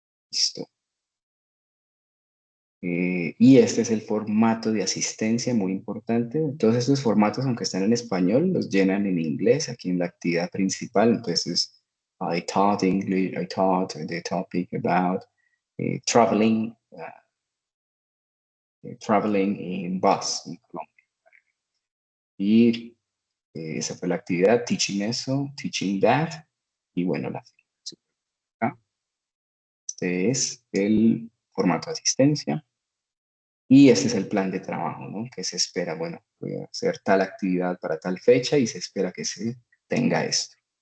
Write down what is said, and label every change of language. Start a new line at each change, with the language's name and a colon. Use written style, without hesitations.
Spanish: Listo. Y este es el formato de asistencia, muy importante. Todos estos formatos, aunque están en español, los llenan en inglés aquí en la actividad principal.
English: Entonces, I taught English, I taught the topic about traveling, traveling in bus
Spanish: en Colombia. Y esa fue la actividad, teaching eso,
English: teaching that.
Spanish: Y bueno, este es el formato de asistencia. Y este es el plan de trabajo, ¿no? Que se espera, bueno, voy a hacer tal actividad para tal fecha y se espera que se tenga esto.